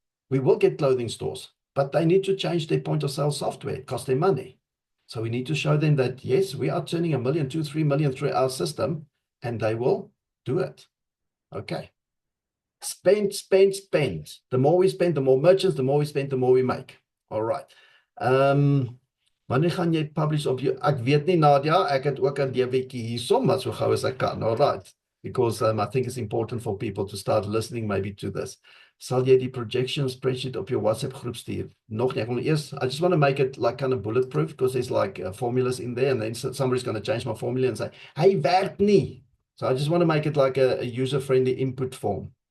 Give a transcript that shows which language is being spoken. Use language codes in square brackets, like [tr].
[en] We will get clothing stores, but they need to change their point of sale software. It costs them money. So we need to show them that, yes, we are turning $1 million, $2 million, $3 million through our system, and they will do it. Okay. Spend, spend, spend. The more we spend, the more merchants, the more we spend, the more we make. All right. [af] Wanneer gaan jy publish op jou? Ek weet nie, Nadia, ek het ook 'n DW'tjie hierso, maar so gou as ek kan. [en] All right. Because I think it's important for people to start listening maybe to this. [af] Sal jy die projection spreadsheet op jou WhatsApp groep stuur? Nog nie, [en] I just want to make it like kind of bulletproof because there's like formulas in there and then somebody's going to change my formula and say, hey, [af] werk nie. [en] So I just want to make it like a user-friendly input form.